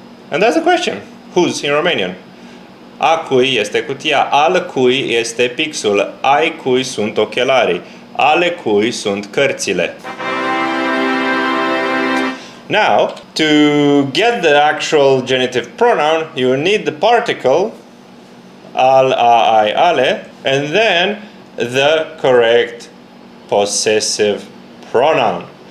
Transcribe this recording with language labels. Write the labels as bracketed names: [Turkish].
[English] And that's the question, whose in Romanian. [Romanian] A cui este cutia, al cui este pixul, ai cui sunt ochelarii, ale cui sunt cărțile. [English] Now, to get the actual genitive pronoun, you need the particle al, a, I, ale, and then the correct possessive pronoun.